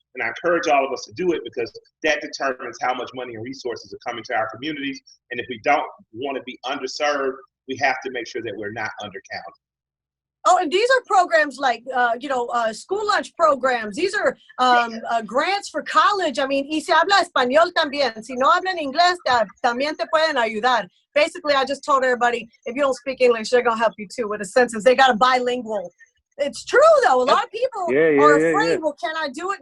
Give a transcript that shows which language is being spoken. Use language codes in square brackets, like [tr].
[en] And I encourage all of us to do it because that determines how much money and resources are coming to our communities. And if we don't want to be underserved, we have to make sure that we're not undercounted. Oh, and these are programs like, school lunch programs. These are grants for college. [es] I mean, y se habla español también. Si no hablan inglés, también te pueden ayudar. [en] Basically, I just told everybody, if you don't speak English, they're going to help you too with a census. They got a bilingual. It's true, though. A lot of people are afraid, well, can I do it?